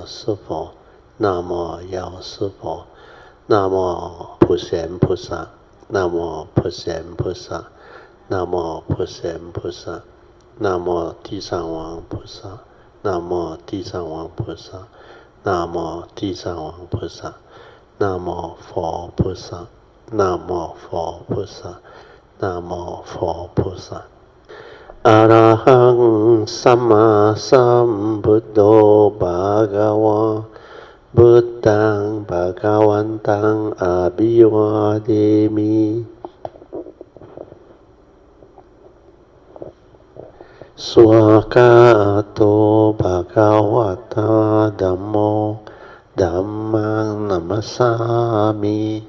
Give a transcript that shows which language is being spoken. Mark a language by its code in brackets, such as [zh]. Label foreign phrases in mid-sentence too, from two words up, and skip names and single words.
[zh] 师佛，南无药师佛，南无普贤菩萨，南无普贤菩萨，南无普贤菩萨，南无地藏王菩萨，南无地藏王菩萨，南无地藏王菩萨，南无佛菩萨，南无佛菩萨。 [pi] นะโม [zh] 佛菩萨 [pi] อะระหังสัมมาสัมพุทโธภะคะวะพุทธังภะคะวันตังอะภิวาเทมิ สวากาโตภะคะวะตาธัมโมธัมมังนัมมัสสามิ